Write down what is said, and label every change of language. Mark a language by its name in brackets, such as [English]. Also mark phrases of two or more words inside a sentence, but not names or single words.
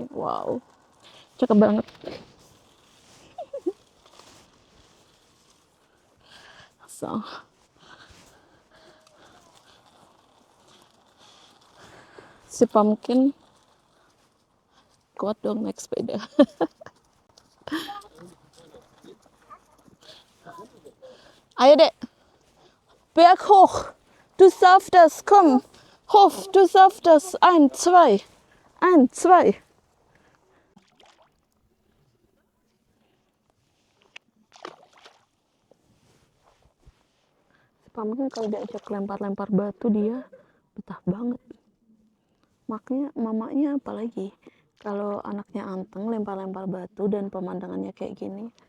[Indonesian] Wow, cakep banget. So. Si Pumpkin kuat dong naik sepeda. Ayo Dek, [German] Berg hoch, du schaffst das, komm, hoch, du schaffst das, 1, 2, 1, 2. [Indonesian] Si Pumpkin kalau diajak lempar-lempar batu dia betah banget. Makanya mamanya apalagi kalau anaknya anteng lempar-lempar batu dan pemandangannya kayak gini.